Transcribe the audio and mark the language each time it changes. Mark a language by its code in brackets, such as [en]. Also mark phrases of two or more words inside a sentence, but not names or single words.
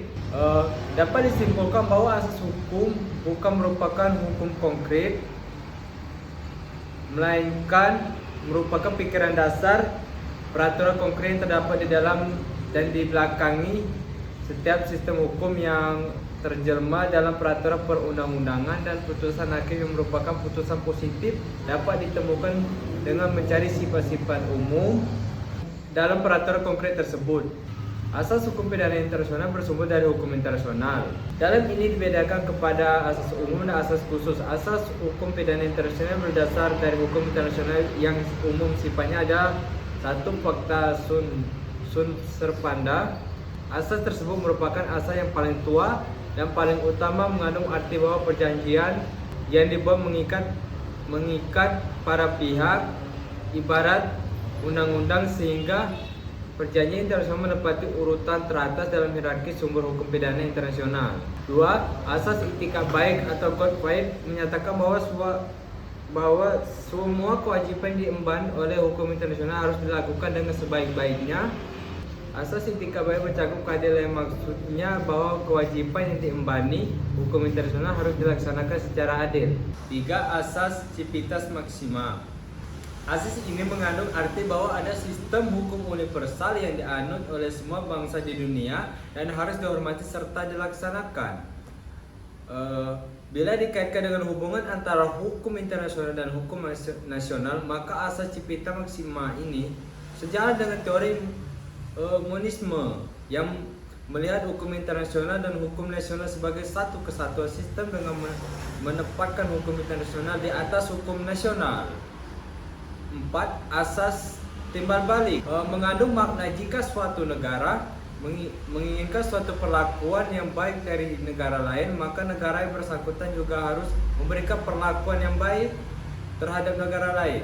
[id] Dapat disimpulkan bahwa asas hukum bukan merupakan hukum konkret, melainkan merupakan pikiran dasar peraturan konkret yang terdapat di dalam dan di belakangi setiap sistem hukum yang terjelma dalam peraturan perundang-undangan, dan putusan hakim yang merupakan putusan positif dapat ditemukan dengan mencari sifat-sifat umum dalam peraturan konkret tersebut. Asas hukum pidana internasional bersumber dari hukum internasional. Dalam ini dibedakan kepada asas umum dan asas khusus. Asas hukum pidana internasional berdasar dari hukum internasional yang umum sifatnya adalah 1. [la] Fakta sunt servanda. [id] Asas tersebut merupakan asas yang paling tua dan paling utama, mengandung arti bahwa perjanjian yang dibuat mengikat para pihak ibarat undang-undang, sehingga perjanjian internasional menempati urutan teratas dalam hierarki sumber hukum pidana internasional. 2. Asas itikat baik atau code baik menyatakan bahwa semua kewajiban diemban oleh hukum internasional harus dilakukan dengan sebaik-baiknya. Asas itikat baik mencakup keadilan, maksudnya bahwa kewajiban yang diembani hukum internasional harus dilaksanakan secara adil. 3. Asas [la] civitas maxima. [id] Asas ini mengandung arti bahwa ada sistem hukum universal yang dianut oleh semua bangsa di dunia dan harus dihormati serta dilaksanakan. Bila dikaitkan dengan hubungan antara hukum internasional dan hukum nasional, maka asas [la] civitas maxima [id] ini sejalan dengan teori monisme yang melihat hukum internasional dan hukum nasional sebagai satu kesatuan sistem dengan menempatkan hukum internasional di atas hukum nasional. 4. Asas timbal balik mengandung makna jika suatu negara menginginkan suatu perlakuan yang baik dari negara lain, maka negara yang bersangkutan juga harus memberikan perlakuan yang baik terhadap negara lain.